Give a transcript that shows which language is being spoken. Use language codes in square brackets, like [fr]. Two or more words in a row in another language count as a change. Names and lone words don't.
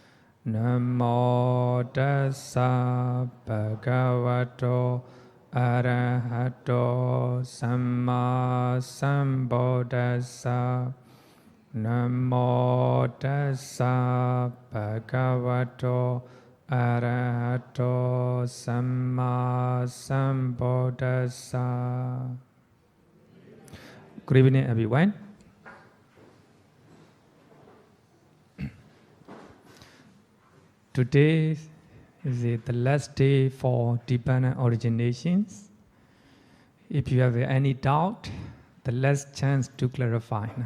[pi] Namo tassa bhagavato arahato samma sambuddhassa. Namo tassa bhagavato arahato samma sambuddhassa. [en] Good evening, everyone. Today is the last day for Dipana originations. If you have any doubt, the last chance to clarify.